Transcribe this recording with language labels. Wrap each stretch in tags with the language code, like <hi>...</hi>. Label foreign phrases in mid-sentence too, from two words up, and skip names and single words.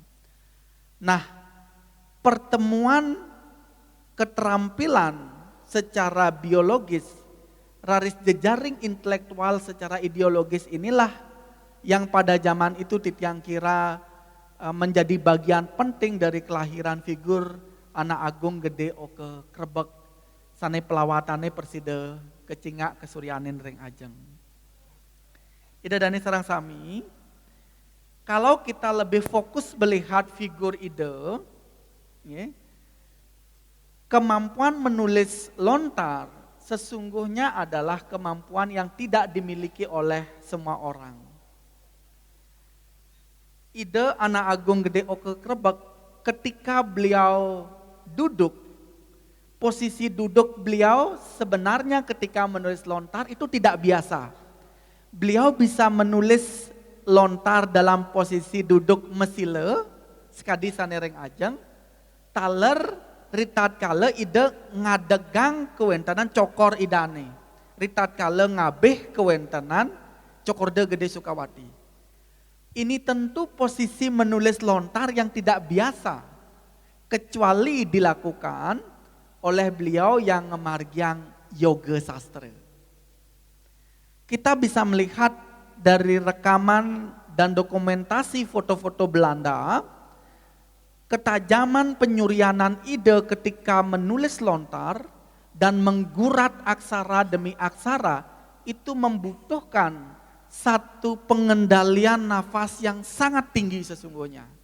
<id>Nah, pertemuan keterampilan secara biologis, raris jejaring intelektual secara ideologis inilah yang pada zaman itu Titiang kira menjadi bagian penting dari kelahiran figur anak agung Gede Oke Krebek</id> <ban>sane pelawatane persida kecingak kesuryanin ring ajeng. Ida Dani sareng sami,</ban> <id>kalau kita lebih fokus melihat figur ide, ya, kemampuan menulis lontar sesungguhnya adalah kemampuan yang tidak dimiliki oleh semua orang. Ide anak agung Gede Oke Krebek ketika beliau duduk, posisi duduk beliau sebenarnya ketika menulis lontar itu tidak biasa. Beliau bisa menulis lontar dalam posisi duduk</id> <ban>mesile, sekadi sanereng ajeng, taler ritat kale ide ngadegang kewentanan cokor idane. Ritat kale ngabeh kewentanan cokorde Gede Sukawati.</ban> <id>Ini tentu posisi menulis lontar yang tidak biasa, kecuali dilakukan oleh beliau yang ngemargiang yoga sastra. Kita bisa melihat dari rekaman dan dokumentasi foto-foto Belanda, ketajaman penyurianan ide ketika menulis lontar dan menggurat aksara demi aksara itu membutuhkan satu pengendalian nafas yang sangat tinggi sesungguhnya.</id>